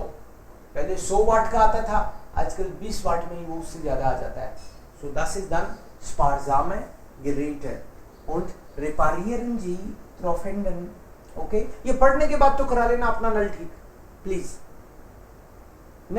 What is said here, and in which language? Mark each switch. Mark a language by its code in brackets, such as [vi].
[hi] पहले 100 वाट का आता था, आजकल 20 वाट में ही वो उससे ज्यादा आ जाता है। [de] सो das ist dann sparsame Geräte und reparieren Sie Trophenden। [hi] Okay, ये पढ़ने के बाद तो करा लेना अपना नल ठीक, प्लीज।